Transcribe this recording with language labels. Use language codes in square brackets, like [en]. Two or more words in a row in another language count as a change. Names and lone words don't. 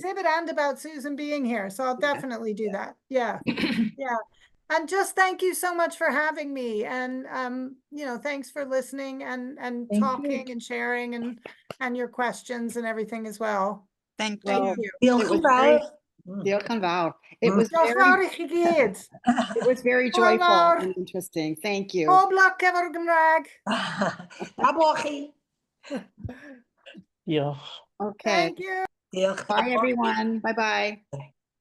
[en] exhibit and about Susan being here. So I'll Yeah. definitely do that. Yeah. Yeah. And just thank you so much for having me. And you know, thanks for listening and Thank you. talking and sharing and your questions and everything as well. Thank Well, you. it [cy] Diolch [en] was [cy] yn [en] very, [cy] fawr. diolch yn fawr. [en] It was [cy] Diolch [en] very, [cy] fawr I chi gyd. [en] it was very [cy] Hwyl [en] joyful [cy] fawr. [en] and interesting. Thank you. [cy] Pob luck efo'r Gymraeg. Da bo chi. Diolch. [en] Okay. Thank you. [cy] Diolch. [en] Bye, everyone. Bye-bye.